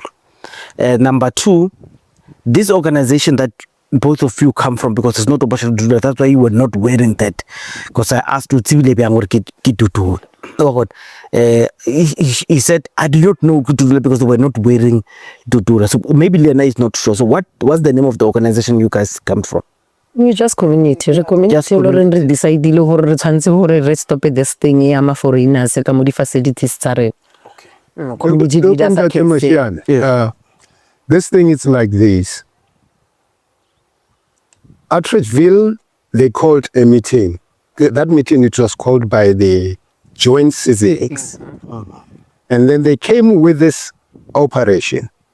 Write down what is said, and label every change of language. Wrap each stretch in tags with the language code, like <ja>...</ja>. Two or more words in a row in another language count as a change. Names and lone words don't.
<en>Number 2, this organization that both of you come from, because it's not opportunity to do that, that's why you were not wearing that. Because I asked you, he said, I do not know because they were not wearing Dudula. So maybe Lena is not sure. So what's the name of the organization you guys come from? We just community.</en> <tn>Re community re decide gore re tshwantse gore re</tn> <en>stop this thing</en> <tn>ya ma foreigners ka mo di facilities tsa re.</tn> <en>Community leaders. This thing is like this. At Richville, they called a meeting. That meeting, it was called by the Joint CZX. And then they came with this operation.</en>